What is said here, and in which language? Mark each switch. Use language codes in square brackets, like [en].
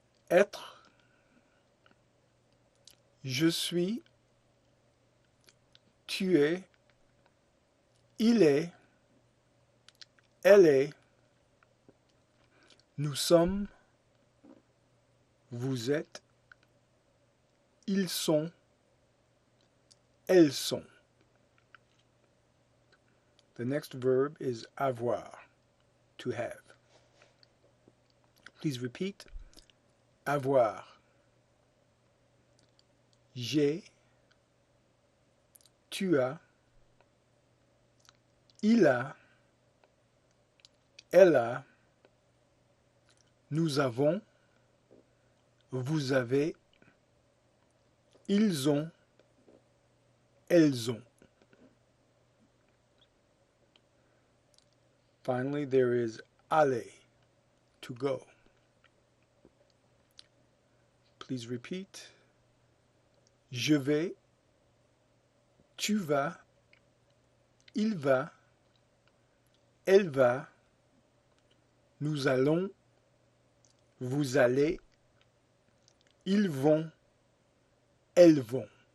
[fr] Être, je suis, tu es, il est, elle est, nous sommes, vous êtes, ils sont, elles sont. [en] The next verb is avoir, to have. Please repeat. Avoir. [fr] J'ai, tu as, il a, elle a, nous avons, vous avez, ils ont, elles ont. [en] Finally, there is aller, to go. Please repeat. [fr] Je vais, tu vas, il va, elle va, nous allons, vous allez, ils vont, elles vont.